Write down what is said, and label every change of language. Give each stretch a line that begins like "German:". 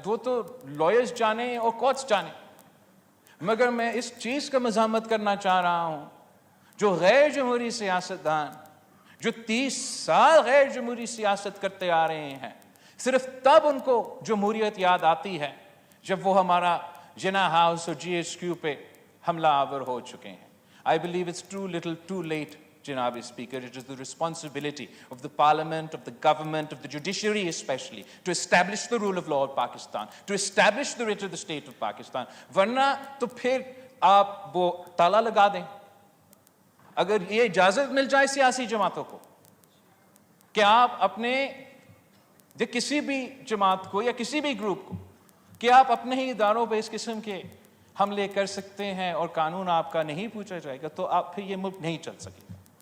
Urdu: وہ تو لائرز جانے اور کورٹس جانے. مگر میں اس چیز کا مزاحمت کرنا چاہ رہا ہوں، جو غیر جمہوری سیاستدان جو 30 سال غیر جمہوری سیاست کرتے آ رہے ہیں، صرف تب ان کو جمہوریت یاد آتی ہے جب وہ ہمارا جنا ہاؤس اور جی ایچ کیو پہ حملہ آور ہو چکے ہیں.
English: I believe it's too little too late, Janab Speaker. It is the responsibility of the Parliament, of the government, of the judiciary especially, to establish the rule of law of Pakistan, to establish the writ of the state of Pakistan.
Urdu: ورنہ تو پھر آپ وہ تالا لگا دیں. اگر یہ اجازت مل جائے سیاسی جماعتوں کو کہ آپ اپنے کسی بھی جماعت کو یا کسی بھی گروپ کو کہ آپ اپنے ہی اداروں پہ اس قسم کے حملے کر سکتے ہیں اور قانون آپ کا نہیں پوچھا جائے گا، تو آپ پھر یہ ملک نہیں چل سکے گا.